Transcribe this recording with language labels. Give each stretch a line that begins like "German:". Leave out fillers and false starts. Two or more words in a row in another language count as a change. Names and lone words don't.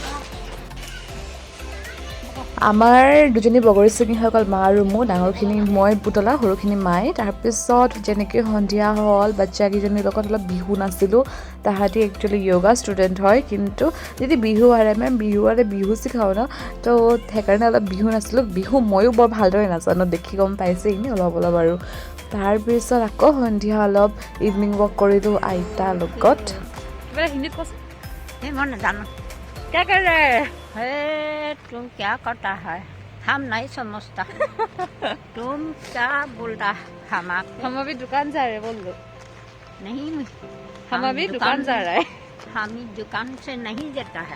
Assamese: আমাৰ দুজনী বগৰী ছিঙি হৈ গ'ল মা আৰু মোৰ ডাঙৰখিনি মই বুটলা সৰুখিনি মায়ে তাৰপিছত যেনেকৈ সন্ধিয়া হ'ল বাচ্চাকেইজনীৰ লগত অলপ বিহু নাছিলোঁ তাহাঁতি
English: actually yoga student
Assamese: হয় কিন্তু যদি বিহু আহে বিহু শিকাওঁ ন তো সেইকাৰণে অলপ বিহু নাছিলোঁ বিহু ময়ো বৰ ভালদৰে নাজানো দেখি গম পাইছে এনেই অলপ আৰু তাৰপিছত আকৌ সন্ধিয়া অলপ
English: evening walk
Assamese: কৰিলোঁ আইতাৰ লগত কিবা হিন্দীত কৈছে মই নাজানো
Hindi: क्या कर रहे हैं हे तुम क्या करता है हम नहीं समझता तुम क्या बोलता हम हम अभी दुकान जा रहे हैं बोल दो नहीं हम अभी दुकान जा रहे हैं हम दुकान से नहीं जाता है